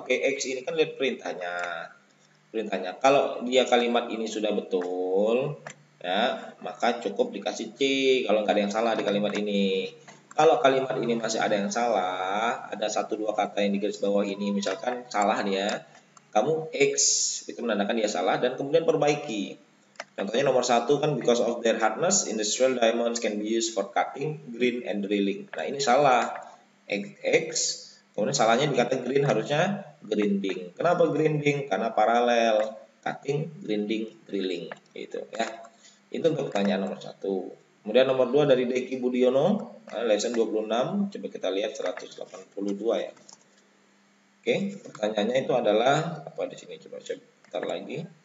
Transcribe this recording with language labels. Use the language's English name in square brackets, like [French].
[Indonesian] Oke, X ini kan lihat perintahnya. Kalau dia kalimat ini sudah betul, ya, maka cukup dikasih C kalau nggak ada yang salah di kalimat ini. Kalau kalimat ini masih ada yang salah, ada 1-2 kata yang di garis bawah ini misalkan salah dia, kamu X itu menandakan dia salah dan kemudian perbaiki. Contohnya nomor 1 kan [English] because of their hardness, industrial diamonds can be used for cutting, green, and drilling. [Indonesian] Nah ini salah. X, kemudian salahnya dikata green harusnya grinding. Kenapa grinding? Karena paralel cutting, grinding, drilling. Gitu ya. Itu untuk pertanyaan nomor 1. Kemudian nomor 2 dari Deki Budiono, lesson 26. Coba kita lihat 182 ya. Oke, pertanyaannya itu adalah apa di sini? Coba saya putar lagi.